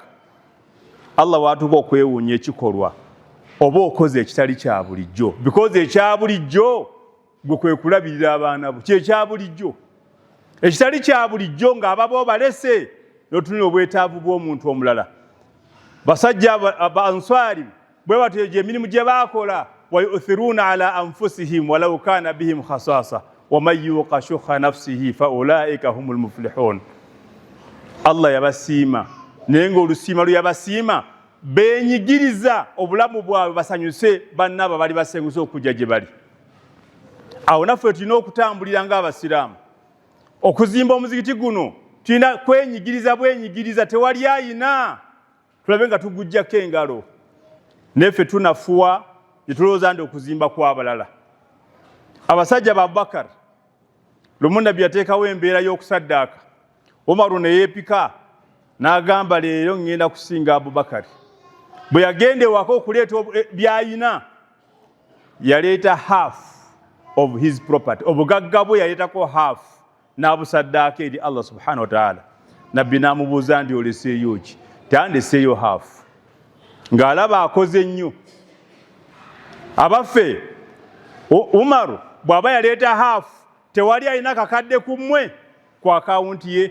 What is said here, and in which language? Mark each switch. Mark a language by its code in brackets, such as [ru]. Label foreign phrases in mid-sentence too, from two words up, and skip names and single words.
[lg] Allah waatuuka okwewuunya ekikolwa oba okoze ekitali kya bulijjo, because ekya bulijjo gwe kwe kulabirira abaana bo, kyekya bulijjo. Ekitali kya bulijjo ng'ababo balese n'otunula obwetaavu bw'omuntu omulala. Basajja Abanswari bwe batyo emirimu gye baakola, [ar] ويؤثرون على أنفسهم ولو كان بهم خصاصة ومن يوق شح نفسه فأولئك هم المفلحون. [lg] Allah yabasiima, naye ng'olusiima lwe yabasiima beenyigiriza obulamu bwabwe basanyuse bannaabo bali basenguse okujja gye bali. Awo naffe tulina okutambulira ng'Abasiraamu. Okuzimba omuzikiti guno tulina kwenyigiriza bwenyigiriza, tewali ayina tulabe nga tugujjako engalo. Neffe tunafuwa ne tulowooza nti okuzimba kw'abalala. Abasajja ba Abubakar lumu nabbi yateekawo embeera y'okusaddaaka. Umaru ne yeepika n'agamba leero ngenda kusinga Abubakar. Bwe yagenda ewaka okuleeta by'ayina, yaleeta [en] half of his property, [lg] obugagga bwe yaleetako half n'abusaddaaka eri [ar] الله سبحانه وتعالى. [lg] Nabbi n'amubuuza nti oleseeyo ki? Tandeseeyo half, ng'alaba akoze nnyo. Abaffe Umaru bw'aba yaleeta half, tewali alina kakadde ku mmwe ku akawunti ye.